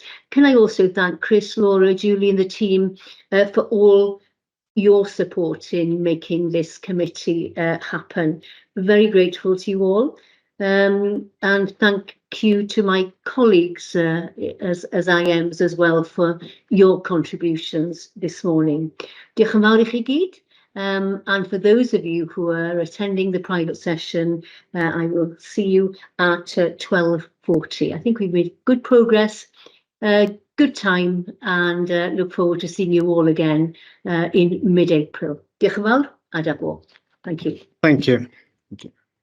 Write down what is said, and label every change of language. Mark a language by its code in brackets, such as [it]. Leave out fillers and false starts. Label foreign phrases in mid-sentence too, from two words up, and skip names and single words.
[en] Can I also thank Chris, Laura, Julie and the team for all your support in making this committee happen. Very grateful to you all. And thank you to my colleagues as IMs as well for your contributions this morning. [cy] Diolch yn fawr I chi gyd. [en] And for those of you who are attending the private session, I will see you at 12:40. I think we've made good progress, good time, and look forward to seeing you all again in mid-April. [cy] Diolch yn fawr a da bo. [en] Thank you. Thank you.